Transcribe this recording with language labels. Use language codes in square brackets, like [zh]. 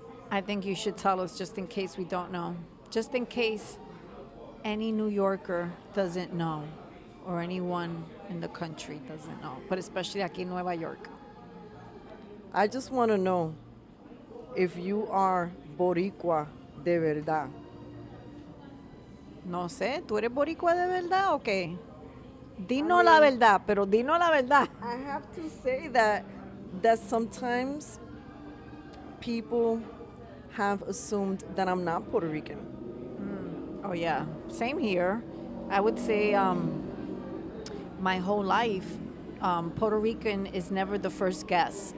[en] I think you should tell us just in case we don't know. Just in case any New Yorker doesn't know or anyone in the country doesn't know, but especially [es] aquí en Nueva York. [en] I just want to know if you are [es] Boricua de verdad. No sé, ¿tú eres boricua de verdad o qué? Dinos la verdad, pero dinos la verdad. [en] I have to say that sometimes people have assumed that I'm not Puerto Rican. Oh yeah, same here. I would say my whole life, Puerto Rican is never the first guess.